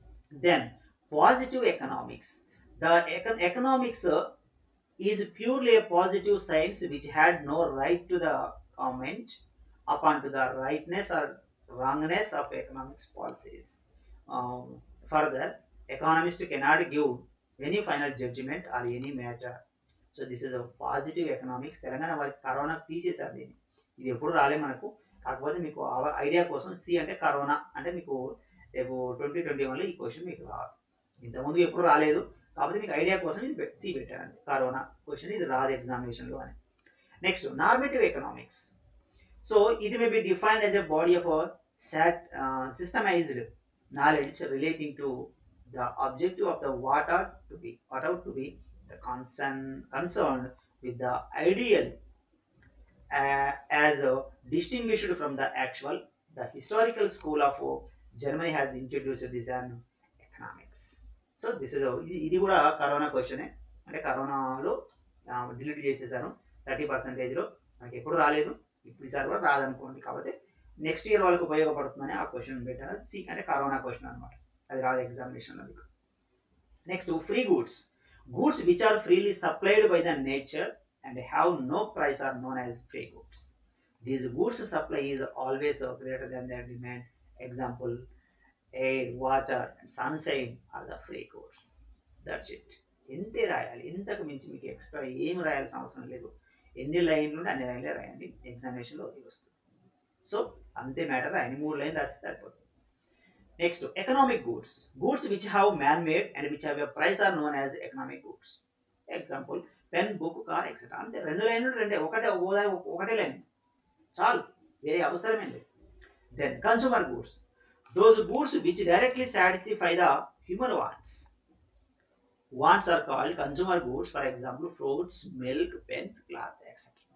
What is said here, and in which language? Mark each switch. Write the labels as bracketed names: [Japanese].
[English] Then positive economics. The economics is purely a positive science which had no right to the comment upon to the rightness or wrongness of economics policies. Further, economists cannot give any final judgment or any matter. So this is a positive economics. [Telugu] Telangana వారికి corona తీసేసారు దీన్ని, ఇది ఎప్పుడు రాలే మనకు. కాకపోతే మీకు idea కోసం సి అంటే కరోనా అంటే మీకు రేపు 2021లో ఈ క్వశ్చన్ మీకు రాదు. ఇంతకుముందు ఎప్పుడు రాలేదు, కాకపోతే మీకు ఐడియా కోసం ఇది సి పెట్టారండి. కరోనా క్వశ్చన్ ఇది రాదు ఎగ్జామినేషన్లో అని. [English] Next normative economics. So it may be defined as a body of a systemized knowledge relating to the objective of the what ought to be the concerned with the ideal as distinguished from the actual. The historical school of Germany has introduced this an economics. So this is [Telugu] ఇది కూడా corona క్వశ్చనే, అంటే కరోనాలో delete చేసేసాను 30%లో నాకు ఎప్పుడు రాలేదు, ఇప్పుడు ఈసారి కూడా రాదనుకోండి. కాబట్టి నెక్స్ట్ ఇయర్ వాళ్ళకి ఉపయోగపడుతుందని ఆ క్వశ్చన్ పెట్టాను. సి అంటే కరోనా క్వశ్చన్ అనమాట, అది రాదు ఎగ్జామినేషన్లో మీకు. [English] Next free goods. Goods which are freely supplied by the nature and have no price are known as free goods. These goods supply is always greater than their demand. Example, air, water, and sunshine are the free goods. That's it. [Telugu] ఇంతే రాయాలి, ఇంతకు మించి మీకు extra ఏం రాయాల్సిన అవసరం లేదు. ఎన్ని లైన్లు ఉంటే అన్ని లైన్లే రాయండి, ఎగ్జామినేషన్లో వస్తుంది. సో అంతే మ్యాటర్, రాయండి, 3 లైన్లు రాస్తే సరిపోతుంది. [English] Next economic goods. Goods which have man made and which have a price are known as economic goods. Example pen, book, car etcetera. [Telugu] అంతే, 2 లైన్లు రెండే, ఒకటే లైన్ చాలు, వేరే అవసరమే లేదు. [English] Then consumer goods. Those goods which directly satisfy the human wants. Wants are called consumer goods. For example, fruits, milk, pens, cloth, etc.